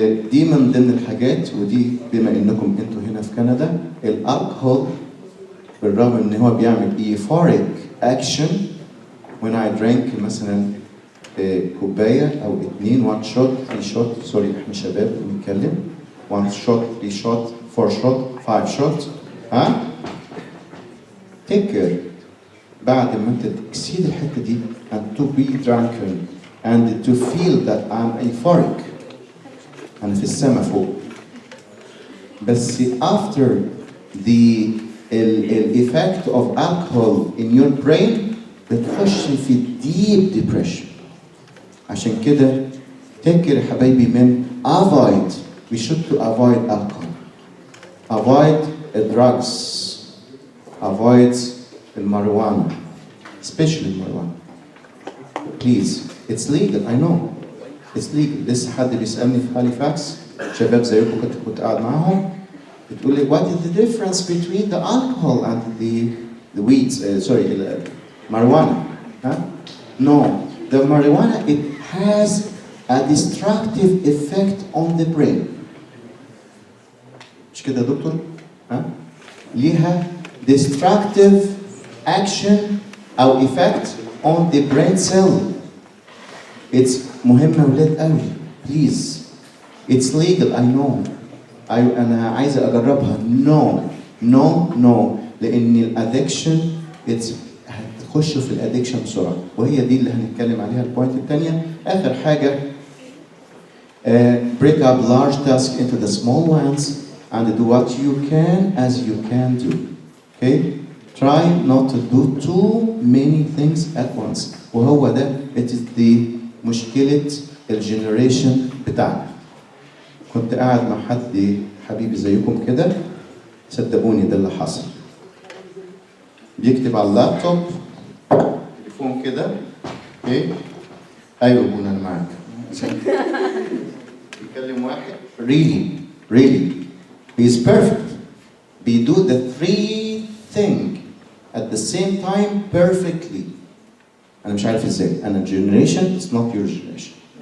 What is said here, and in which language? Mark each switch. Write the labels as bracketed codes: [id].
[ar] دي من ضمن الحاجات، ودي بما انكم انتوا هنا في كندا، الالكحول بالرغم ان هو بيعمل euphoric action. [en] when I drink [ar] مثلا كوبايه او [en] 2 1 shot 3 shot، [ar] سوري احنا شباب بنتكلم، [en] 1 shot 3 shot 4 shot 5 shot take care. [ar] بعد ما انت تكسيد الحته دي [en] and to be drunken and to feel that I'm euphoric، [ar] أنا في السما فوق، بس [en] after the effect of alcohol in your brain [ar] بتخش في [en] deep depression. [ar] عشان كده [en] take care [ar] يا حبايبي من avoid. [en] we should to avoid alcohol, avoid drugs, avoid الماريجوانا, especially marijuana. please, it's legal, I know. It's legal. [ar] لسه حد بيسألني في هاليفاكس، شباب زيكم كنت قاعد معاهم، بتقول لي [en] what is the difference between the alcohol and the weeds, marijuana? No, the marijuana, it has a destructive effect on the brain. [ar] مش كده يا دكتور؟ ليها [en] destructive action أو effect on the brain cell. [ar] It's مهمة ولاد قوي. [en] please, it's legal, I know. [ar] أنا عايزة أجربها. no لأن الادكشن هتخش في الادكشن بسرعة، وهي دي اللي هنتكلم عليها البوينت الثانية. آخر حاجة [en] break up large tasks into the small ones and do what you can as you can do. Okay? Try not to do too many things at once. [ar] وهو ده [en] it is the [ar] مشكلة الجنريشن بتاعنا. كنت قاعد مع حد حبيبي زيكم كده، صدقوني ده اللي حصل. بيكتب على اللابتوب تليفون كده، اوكي؟ ايوه بونا انا معاك. بيكلم واحد [en] really he is perfect. بيدو the 3 things at the same time perfectly. [ar] أنا مش عارف إزاي. أنا [en] generation is not your generation.